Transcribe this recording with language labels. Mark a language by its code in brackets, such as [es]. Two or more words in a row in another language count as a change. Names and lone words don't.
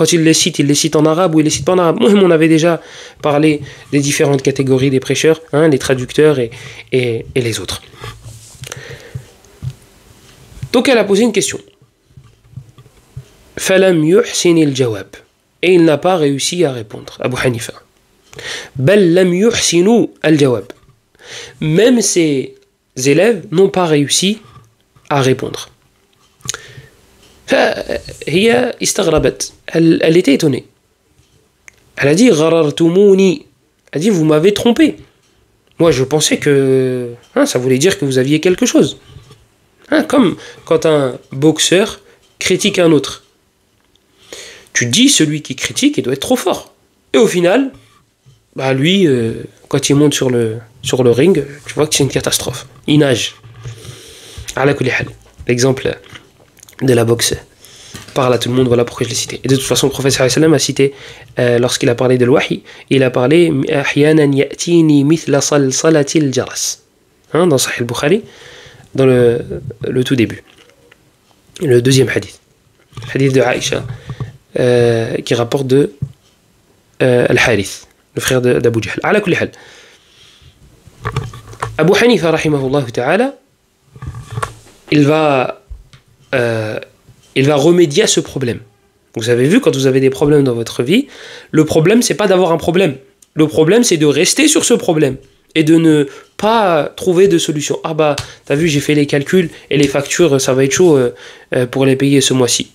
[fr] Quand il les cite en arabe ou il les cite pas en arabe. Moi, on avait déjà parlé des différentes catégories des prêcheurs, les traducteurs et les autres. Donc elle a posé une question. [ar] فلم يحسن الجواب. [fr] Et il n'a pas réussi à répondre, Abu Hanifa. [ar] بل لم يحسنوا الجواب. [fr] Même ses élèves n'ont pas réussi à répondre. [ar] فهي استغربت. [fr] Elle était étonnée. Elle a dit غررتموني. Elle a dit vous m'avez trompé. Moi je pensais que ça voulait dire que vous aviez quelque chose. Comme quand un boxeur critique un autre. Tu dis celui qui critique il doit être trop fort. Et au final lui, quand il monte sur le ring, tu vois que c'est une catastrophe. Il nage. L'exemple de la boxe parle à tout le monde, voilà pourquoi je l'ai cité. Et de toute façon, le prophète [ar] صلى الله عليه وسلم [fr] a cité, lorsqu'il a parlé de l'wahi, il a parlé [ar] أحيانا يأتيني مثل صلصلة الجرس. [fr] Dans Sahih al-Bukhari, dans le tout début. Le deuxième hadith. Hadith de Aïcha, qui rapporte de Al-Harith, le frère d'Abu Jahl. [ar] على كل حال. أبو حنيفة، رحمه الله تعالى, [fr] il va remédier à ce problème. Vous avez vu, quand vous avez des problèmes dans votre vie, le problème, c'est pas d'avoir un problème. Le problème, c'est de rester sur ce problème et de ne pas trouver de solution. T'as vu, j'ai fait les calculs et les factures, ça va être chaud pour les payer ce mois-ci.